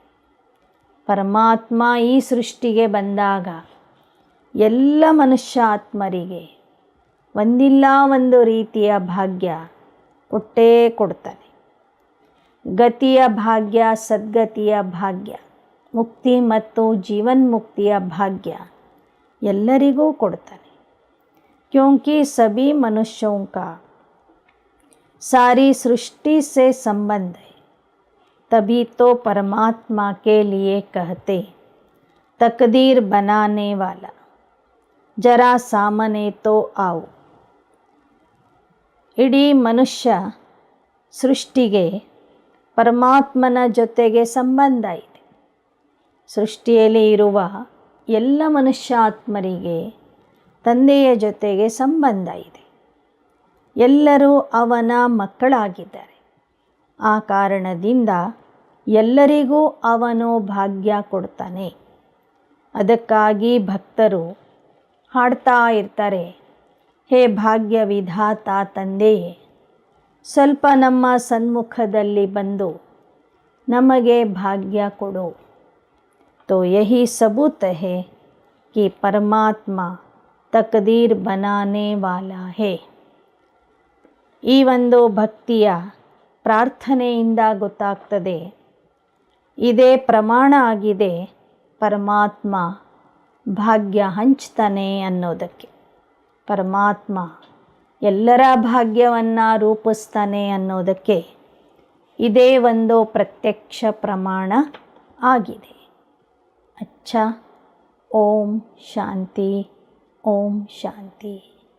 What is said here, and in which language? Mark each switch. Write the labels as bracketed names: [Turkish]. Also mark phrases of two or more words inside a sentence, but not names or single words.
[Kannada] ಪರಮಾತ್ಮ ಈ ಸೃಷ್ಟಿಗೆ ಬಂದಾಗ ಎಲ್ಲ ಮನುಷ್ಯ ಆತ್ಮರಿಗೆ ಒಂದಿಲ್ಲ ಒಂದು ರೀತಿಯ ಭಾಗ್ಯ ಕೊಟ್ಟೇ ಕೊಡ್ತಾನೆ. ಗತಿಯ ಭಾಗ್ಯ, ಸದ್ಗತಿಯ ಭಾಗ್ಯ, ಮುಕ್ತಿ ಮತ್ತು ಜೀವನ್ಮುಕ್ತಿಯ ಭಾಗ್ಯ ಎಲ್ಲರಿಗೂ ಕೊಡ್ತಾನೆ. [Hindi] क्योंकि सभी मनुष्यों का सारी सृष्टि से संबंध है. तभी तो परमात्मा के लिए कहते, तकदीर बनाने वाला जरा सामने तो आओ. [Kannada] ಇಡೀ ಮನುಷ್ಯ ಸೃಷ್ಟಿಗೆ ಪರಮಾತ್ಮನ ಜೊತೆಗೆ ಸಂಬಂಧ ಇದೆ. ಸೃಷ್ಟಿಯಲ್ಲಿ ಇರುವ ಎಲ್ಲ ಮನುಷ್ಯ ಆತ್ಮರಿಗೆ ತಂದೆಯ ಜೊತೆಗೆ ಸಂಬಂಧ ಇದೆ. ಎಲ್ಲರೂ ಅವನ ಮಕ್ಕಳಾಗಿದ್ದಾರೆ. ಆ ಕಾರಣದಿಂದ ಎಲ್ಲರಿಗೂ ಅವನು ಭಾಗ್ಯ ಕೊಡ್ತಾನೆ. ಅದಕ್ಕಾಗಿ ಭಕ್ತರು ಹಾಡ್ತಾ ಇರ್ತಾರೆ, ಹೇ ಭಾಗ್ಯ ವಿಧಾತ ತಂದೆಯೇ, ಸ್ವಲ್ಪ ನಮ್ಮ ಸನ್ಮುಖದಲ್ಲಿ ಬಂದು ನಮಗೆ ಭಾಗ್ಯ ಕೊಡು. [Hindi] तो यही सबूत है कि परमात्मा तकदीर बनाने वाला है. [Kannada] ಈ ಒಂದು ಭಕ್ತಿಯ ಪ್ರಾರ್ಥನೆಯಿಂದ ಗೊತ್ತಾಗ್ತದೆ, ಇದೇ ಪ್ರಮಾಣ ಆಗಿದೆ ಪರಮಾತ್ಮ ಭಾಗ್ಯ ಹಂಚ್ತಾನೆ ಅನ್ನೋದಕ್ಕೆ. ಪರಮಾತ್ಮ ಎಲ್ಲರ ಭಾಗ್ಯವನ್ನು ರೂಪಿಸ್ತಾನೆ ಅನ್ನೋದಕ್ಕೆ ಇದೇ ಒಂದು ಪ್ರತ್ಯಕ್ಷ ಪ್ರಮಾಣ ಆಗಿದೆ. [Hindi] अच्छा, ओम शांति, ओम शांति.